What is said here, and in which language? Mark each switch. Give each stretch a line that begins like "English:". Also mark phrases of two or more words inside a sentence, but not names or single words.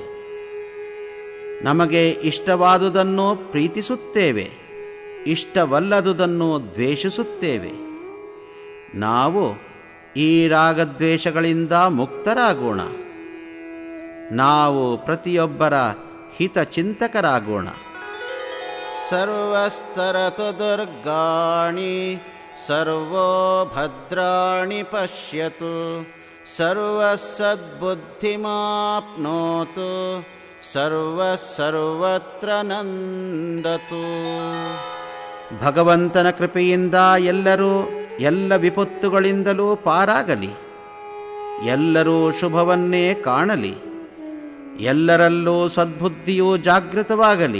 Kannada: ನಮಗೆ ಇಷ್ಟವಾದುದನ್ನು ಪ್ರೀತಿಸುತ್ತೇವೆ, ಇಷ್ಟವಲ್ಲದುದನ್ನು ದ್ವೇಷಿಸುತ್ತೇವೆ. ನಾವು ಈ ರಾಗದ್ವೇಷಗಳಿಂದ ಮುಕ್ತರಾಗೋಣ. ನಾವು ಪ್ರತಿಯೊಬ್ಬರ ಹಿತಚಿಂತಕರಾಗೋಣ.
Sanskrit: ಸರ್ವಸ್ತರತು ದುರ್ಗಾಣಿ ಸರ್ವೋ ಭದ್ರಾಣಿ ಪಶ್ಯತು ಸರ್ವಸದ್ಬುದ್ಧಿಮಾಪ್ನೋತು ಸರ್ವತ್ರ ನಂದತು.
Kannada: ಭಗವಂತನ ಕೃಪೆಯಿಂದ ಎಲ್ಲರೂ ಎಲ್ಲ ವಿಪತ್ತುಗಳಿಂದಲೂ ಪಾರಾಗಲಿ. ಎಲ್ಲರೂ ಶುಭವನ್ನೇ ಕಾಣಲಿ. ಎಲ್ಲರಲ್ಲೂ ಸದ್ಬುದ್ಧಿಯೂ ಜಾಗೃತವಾಗಲಿ.